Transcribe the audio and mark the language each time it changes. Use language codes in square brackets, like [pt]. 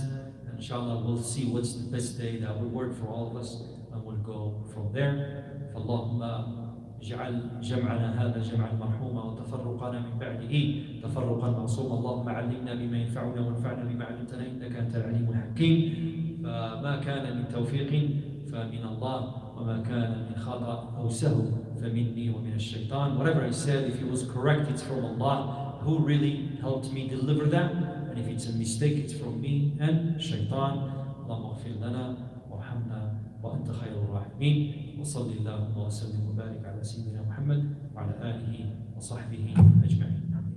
[en] And inshallah, we'll see what's the best day that will work for all of us, and we'll go from there. [ar] فاللهم اجعل جمعنا هذا جمعا مرحوما وتفرقنا من بعده تفرقا معصوما. اللهم علمنا بما ينفعنا وانفعنا بما علمتنا انك انت العليم الحكيم. فما كان من توفيق فمن الله وما كان من خطأ أو سهو فمني ومن الشيطان. [en] Whatever I said, if it was correct, it's from Allah, who really helped me deliver that, and if it's a mistake, it's from me and shaitan. [ar] اللهم اغفر لنا وارحمنا وأنت خير الراحمين. وصل اللهم وسلم وبارك على سيدنا محمد وعلى آله وصحبه أجمعين.